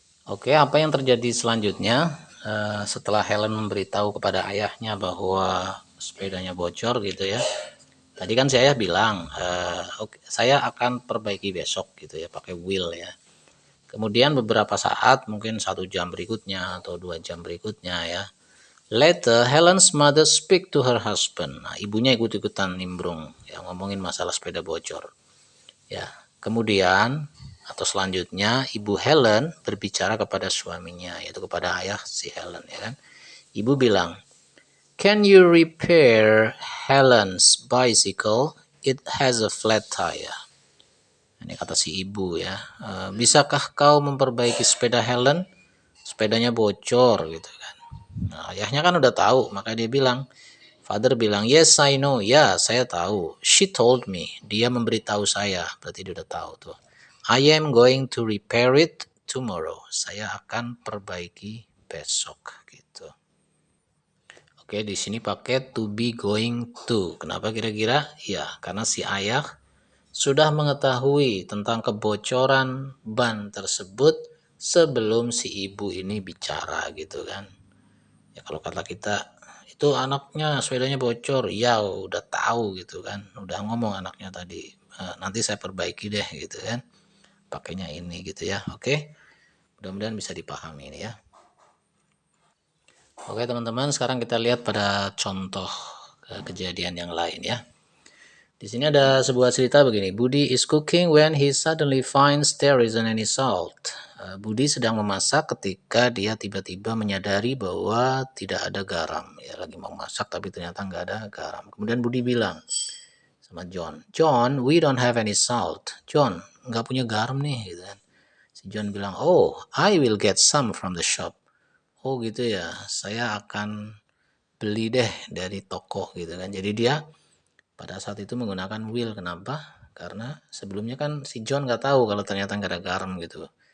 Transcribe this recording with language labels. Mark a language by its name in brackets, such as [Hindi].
[Indonesian] Oke, apa yang terjadi selanjutnya setelah Helen memberitahu kepada ayahnya bahwa sepedanya bocor gitu ya. Tadi kan si ayah bilang, "Oke, saya akan perbaiki besok," gitu ya, pakai will ya. Kemudian beberapa saat, mungkin 1 jam berikutnya atau 2 jam berikutnya ya. [English] Later, Helen's mother speak to her husband. [Indonesian] Nah, ibunya ikut-ikutan nimbrung, ya ngomongin masalah sepeda bocor. Ya, kemudian atau selanjutnya Ibu Helen berbicara kepada suaminya, yaitu kepada ayah si Helen ya kan. Ibu bilang, [English] "Can you repair Helen's bicycle? It has a flat tire." [Indonesian] Ini kata si ibu ya. Bisakah kau memperbaiki sepeda Helen? Sepedanya bocor gitu kan. Nah, ayahnya kan udah tahu, maka dia bilang, Father bilang, [English] "Yes, I know." [Indonesian] Ya, saya tahu. [English] She told me. [Indonesian] Dia memberitahu saya. Berarti dia udah tahu tuh. [English] I am going to repair it tomorrow. [Indonesian] Saya akan perbaiki besok gitu. Oke, di sini pakai to be going to. Kenapa kira-kira? Ya, karena si ayah sudah mengetahui tentang kebocoran ban tersebut sebelum si ibu ini bicara gitu kan. Ya kalau kata kita itu anaknya sepedanya bocor, ya udah tahu gitu kan, udah ngomong anaknya tadi, nanti saya perbaiki deh gitu kan, pakainya ini gitu ya. Oke, mudah-mudahan bisa dipahami ini ya. Oke teman-teman, sekarang kita lihat pada contoh kejadian yang lain ya. Di sini ada sebuah cerita begini. [English] Budi is cooking when he suddenly finds there isn't any salt. [Indonesian] Budi sedang memasak ketika dia tiba-tiba menyadari bahwa tidak ada garam. Ya lagi mau masak tapi ternyata nggak ada garam. Kemudian Budi bilang sama John, [English] "John, we don't have any salt." [Indonesian] John, nggak punya garam nih, gitu kan. Si John bilang, oh, [English] I will get some from the shop. [Indonesian] Oh gitu ya, saya akan beli deh dari toko gitu kan. Jadi dia pada saat itu menggunakan will. Kenapa? Karena sebelumnya kan si John nggak tahu kalau ternyata nggak ada garam gitu.